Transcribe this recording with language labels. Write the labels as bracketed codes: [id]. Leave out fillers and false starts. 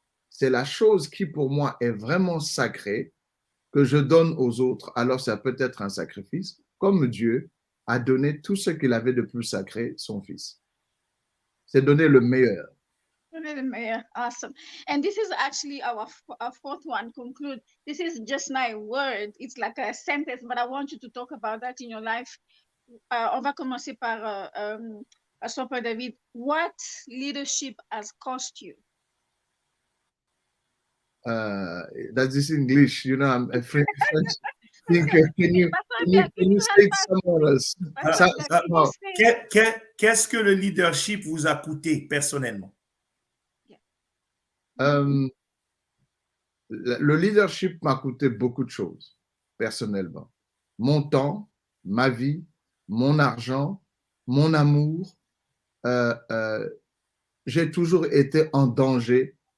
[fr] C'est la chose qui pour moi est vraiment sacrée que je donne aux autres. Alors ça peut être un sacrifice, comme Dieu a donné tout ce qu'il avait de plus sacré, son fils. C'est donner le meilleur. [en] Awesome. And this is actually our fourth one, conclude. This is just not a word. It's like a sentence, but I want you to talk about that in your life. [fr] On va commencer par Pastor Paul David. [en] What leadership has cost you? That's this English, you know, I'm a French thinker. Can you say it somewhere else? No. [fr] Qu'est-ce que le leadership vous a coûté personnellement? Le leadership m'a coûté beaucoup de choses, personnellement. Mon temps, ma vie, mon argent, mon amour. J'ai toujours été en danger